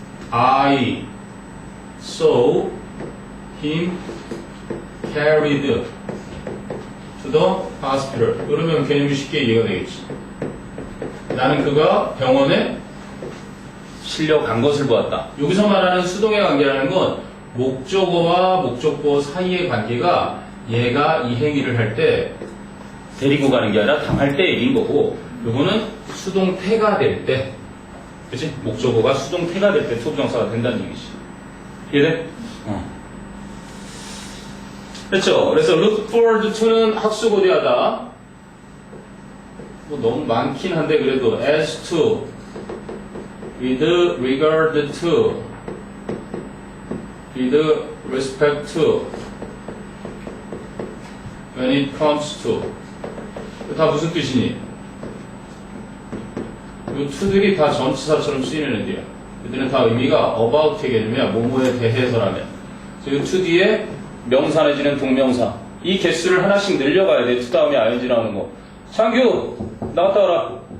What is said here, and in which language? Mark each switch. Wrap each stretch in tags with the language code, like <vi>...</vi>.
<en>I saw him carried to the hospital.</en> <ko>그러면 개념이 쉽게 이해가 되겠지. 나는 그가 병원에 실려간 것을 보았다. 여기서 말하는 수동의 관계라는 건 목적어와 목적보 사이의 관계가 얘가 이 행위를 할 때 데리고 가는 게 아니라 당할 때 얘기인 거고 요거는 수동태가 될 때 그치? 목적어가 수동태가 될 때 투부정사가 된다는 얘기지. 이해돼? 그렇죠? 그래서 look forward to는 학수고대하다. 너무 많긴 한데 그래도</ko> <en>as to with regard to with respect to when it comes to</en> <ko>다 무슨 뜻이니? 이 to들이 다 전치사처럼 쓰이는 애들이야. 얘들은 다 의미가 about의 개념이야. 뭐뭐에 대해서라면. 그래서 이 to 뒤에 명사 내지는 동명사 이 개수를 하나씩 늘려가야 돼. to 다음에 ing 나오는 거. 창규 나갔다 와라.</ko>